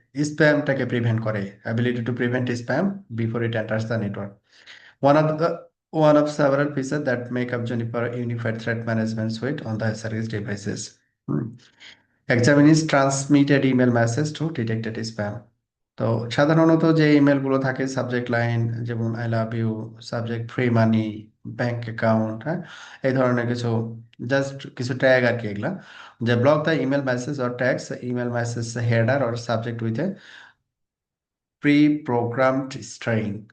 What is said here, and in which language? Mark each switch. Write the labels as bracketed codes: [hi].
[bn] স্প্যামটাকে prevent করে। [en] Ability to prevent spam before it enters the network. One of the one of several features that make up Juniper Unified Threat Management Suite on the SRX devices. Hmm. Examines transmitted email message to detected spam. [bn] তো সাধারণত যে ইমেলগুলো থাকে subject line, যেমন I love you, subject free money, bank account, হ্যাঁ, এই ধরনের কিছু just কিছু ট্যাগ আর কি, এগুলা যে [en] Block the email message or tags email message header or subject with a pre programmed string.